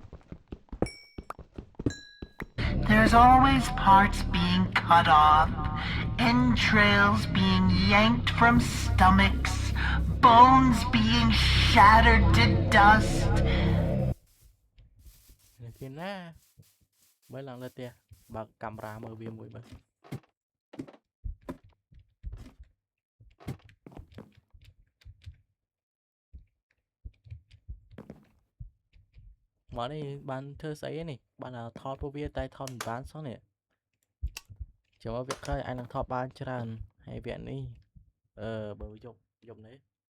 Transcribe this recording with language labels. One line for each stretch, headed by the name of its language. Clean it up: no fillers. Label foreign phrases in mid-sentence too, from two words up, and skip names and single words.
English: There's always parts being cut off, entrails being yanked from stomachs, bones being shattered to dust.
Khmer: គេណាមើលឡើងលើផ្ទះបើកកាមេរ៉ាមើលវាមួយបើមកនេះបានធ្វើស្អីនេះបានថតពួកវាតែថតមិនបានសោះនេះចាំមកវគ្គក្រោយអាចនឹងថតបានច្រើនហើយវគ្គនេះបើយប់នេះ